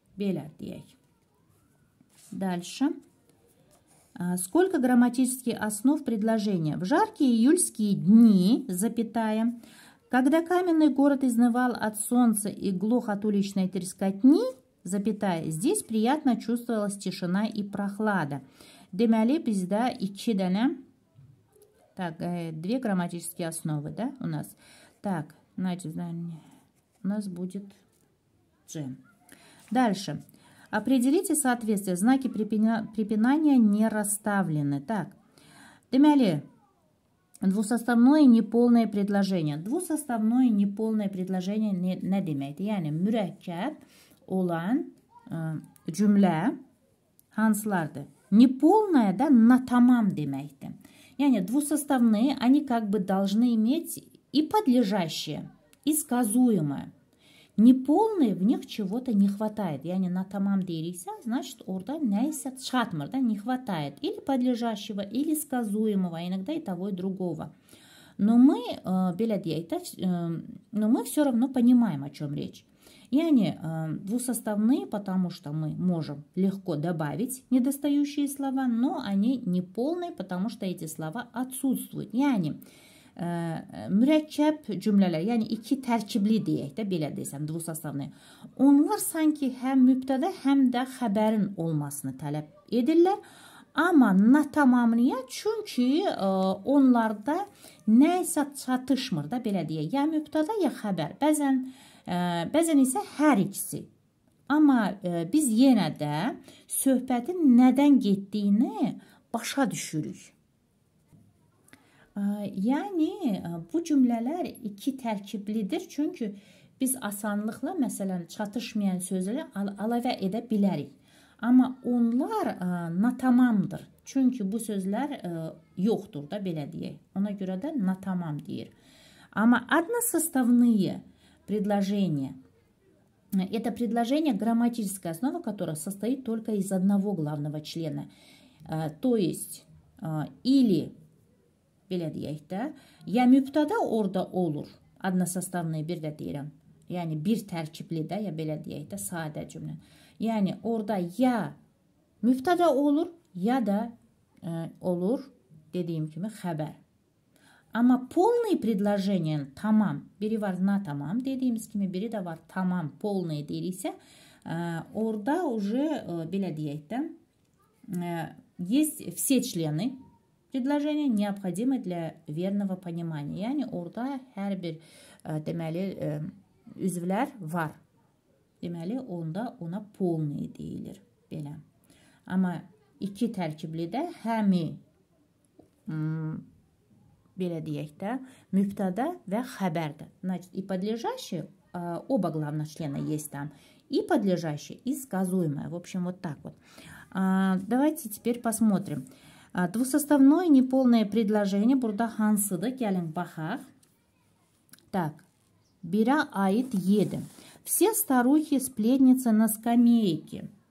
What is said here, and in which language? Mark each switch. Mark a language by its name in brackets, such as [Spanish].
[Azerbaijani] Belə deyək. [Russian] Дальше. Сколько грамматических основ предложения? В жаркие июльские дни, запятая, когда каменный город изнывал от солнца и глох от уличной трескотни, запятая, здесь приятно чувствовалась тишина и прохлада. [Azerbaijani] Deməli, bizdə 2 dənə, [Russian] так, 2 грамматические основы, да, у нас. Так, значит, у нас будет G. Дальше. Определите соответствие. Знаки препинания не расставлены. Так, deməli, двусоставное неполное предложение. Двусоставное неполное предложение [Azerbaijani] nə deməkdir? Yəni, mürəkkəb olan cümlə hansılardır? [Russian] Неполное да [Azerbaijani] натамам deməkdir. [Russian] Yəni, двусоставные, они как бы должны иметь и подлежащее, и сказуемое. Неполные, в них чего-то не хватает. [Azerbaijani] Yəni, натамам deyiriksə, [Russian] значит, [Azerbaijani] орда nəyisə çatmır da, [Russian] не хватает. Или подлежащего, или сказуемого, иногда и того, и другого. Но мы, [Azerbaijani] belə deyək də, [Russian] но мы все равно понимаем, о чем речь. Yani двусоставные, потому что мы можем легко добавить недостающие слова, но они неполные, потому что эти слова отсутствуют. [Azerbaijani] Yani mürəkkəb cümlələr, yəni 2 tərkibli deyək də, belə desəm, двусоставные. Onlar sanki həm mübtədə, həm də xəbərin olmasını tələb edirlər. Amma natamamlıya, çünki onlarda nəysə çatışmır da, belə deyək. Ya mübtədə, ya xəbər. Bəzən isə hər ikisi. Amma biz yenə də söhbətin nədən getdiyini başa düşürük. Yəni, bu cümlələr 2 tərkiblidir. Çünki biz asanlıqla, məsələn, çatışmayan sözləri əlavə edə bilərik. Amma onlar natamamdır. Çünki bu sözlər yoxdur da, belə deyək. Ona görə də natamam deyir. [Russian] Amma односоставные предложения. Это предложение, грамматическая основа которого состоит только из одного главного члена. То есть, или, [Azerbaijani] belə deyək də, ya mübtədə orada olur, односоставные bir də deyirəm. Yəni, bir tərkibli də, ya belə deyək də, sadə cümlə. Yəni, orada ya mübtədə olur, ya da olur, dediyim kimi, xəbər. Amma [Russian] полные предложения, [Azerbaijani] tamam, biri var natamam, dediğimiz kimi biri de var tamam, полные deyiriksə, orada [Russian] уже, [Azerbaijani] belə deyək də, [Russian] есть все члены предложения, необходимы для верного понимания. [Azerbaijani] Yəni, orada hər bir, deməli, üzvlər var. Deməli, onda ona полные deyilir, belə. Amma 2 tərkiblidə həmi, belə deyək də, mübtədə və xəbərdir. [Russian] Значит, и подлежащее, оба главных члена есть там, и подлежащее, и сказуемое. В общем, вот так вот. Давайте теперь посмотрим. Двусоставное неполное предложение. [Azerbaijani] Burada hansıdır? Gəlin baxaq. [Russian] Так, [Azerbaijani] birə aid 7. [Russian] Все старухи-сплетницы на скамейке.